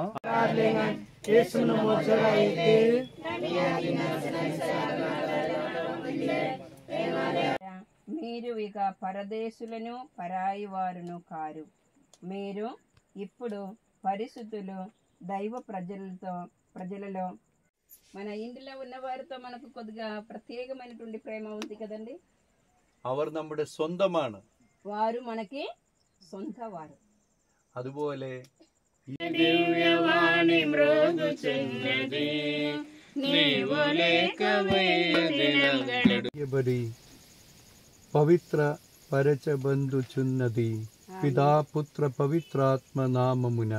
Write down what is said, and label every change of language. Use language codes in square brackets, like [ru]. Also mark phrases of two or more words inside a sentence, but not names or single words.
[te] మీరు ఇక పరదేశులను పరాయి వారును కారు. మీరు ఇప్పుడు పరిశుద్ధులు, దైవ ప్రజలలో మన ఇంటిలో ఉన్న వారితో మనకు కొద్దిగా ప్రత్యేకమైనటువంటి ప్రేమ ఉంది కదండి. [ml] അവർ നമ്മുടെ സ്വന്തമാണ്. [te] వారు మనకి సొంత వారు. അതുപോലെ పవిత్ర పరచబందుచున్నది పితా పుత్ర పవిత్రాత్మ నామమున.